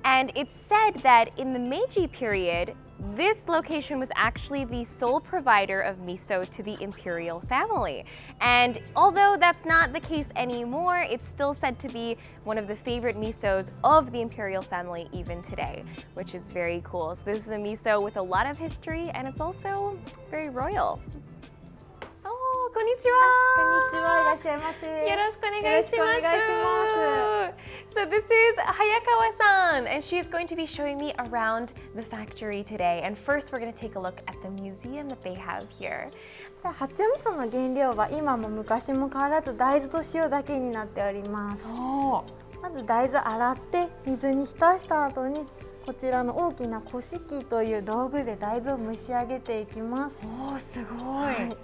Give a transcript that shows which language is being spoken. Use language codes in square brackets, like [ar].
[en] And it's said that in the Meiji period, this location was actually the sole provider of miso to the Imperial family. And although that's not the case anymore, it's still said to be one of the favorite misos of the Imperial family even today, which is very cool. So this is a miso with a lot of history, and it's also very royal. [ja] こんにちは。こんにちは、いらっしゃいませ。よろしくお願いします。よろしくお願いします。 [en] So this is Hayakawa-san, and she's going to be showing me around the factory today. And first, we're going to take a look at the museum that they have here. [ja] 八丁味噌の原料は今も昔も変わらず大豆と塩だけになっております。まず大豆洗って水に浸した後にこちらの大きなこし器という道具で大豆を蒸し上げていきます。すごい。